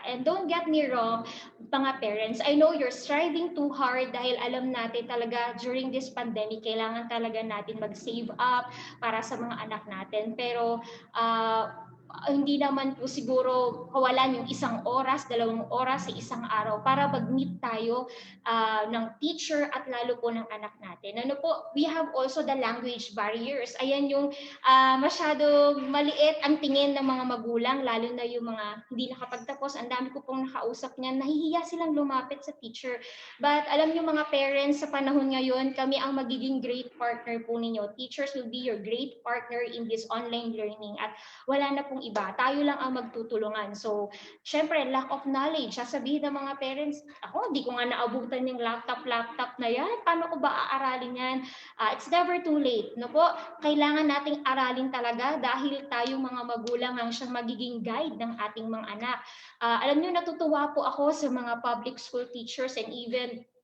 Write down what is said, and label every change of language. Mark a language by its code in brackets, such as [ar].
[en] And don't get me wrong, mga parents, I know you're striving too hard [tl] dahil alam natin talaga [en] during this pandemic, [tl] kailangan talaga natin mag-save up para sa mga anak natin. Pero hindi naman po siguro kawalan yung 1 oras, 2 oras sa isang araw para mag-meet tayo ng teacher at lalo po ng anak natin. [en] We have also the language barriers. [tl] Ayan yung masyadong maliit ang tingin ng mga magulang, lalo na yung mga hindi nakapagtapos. Ang dami ko pong nakausap niyan, nahihiya silang lumapit sa teacher. But alam niyo mga parents, sa panahon ngayon, kami ang magiging great partner po ninyo. [en] Teachers will be your great partner in this online learning [tl] at wala na pong iba. Tayo lang ang magtutulungan. So, syempre, lack of knowledge. Sasabihin ng mga parents, ako, di ko nga naabutan yung laptop na yan. Paano ko ba aaralin yan? [en] It's never too late. [tl] Kailangan nating aralin talaga dahil tayo mga magulang ang siyang magiging guide ng ating mga anak. Alam niyo, natutuwa po ako sa mga [en] public school teachers and even